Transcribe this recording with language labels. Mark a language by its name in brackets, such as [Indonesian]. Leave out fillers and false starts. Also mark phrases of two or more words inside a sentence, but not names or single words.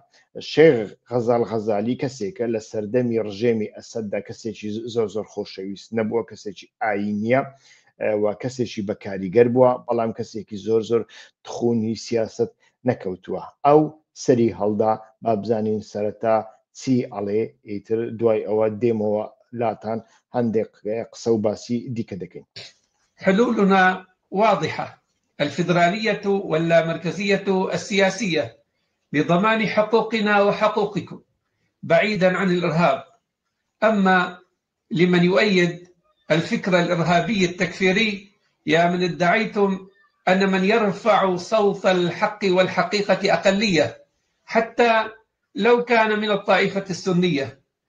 [Central Kurdish] شێخ غەزال غەزالی کەسێکە لە سەردەمی ڕژێمی ئەسەددا کەسێکی زۆر خۆشەویست نەبووە، کەسێکی ئاینیە و کەسێکی بەکاریگەر بووە، بەڵام کەسێکی زۆر تخونی سیاست نەکەوتووە. ئەو سەری هەڵدا با بزانین سەرەتا چی ئەڵێ، ئیتر دوای ئەوە دێمەوە لاتان هەندێک قسە و باسی دیکە دەکەین. [Arabic] حلولنا واضحة: الفيدرالية واللامركزية السياسية لضمان حقوقنا وحقوقكم بعيدا عن الإرهاب. أما لمن يؤيد الفكر الإرهابي التكفيري، يا من ادعيتم أن من يرفع صوت الحق والحقيقة أقلية حتى لو كان من الطائفة السنية.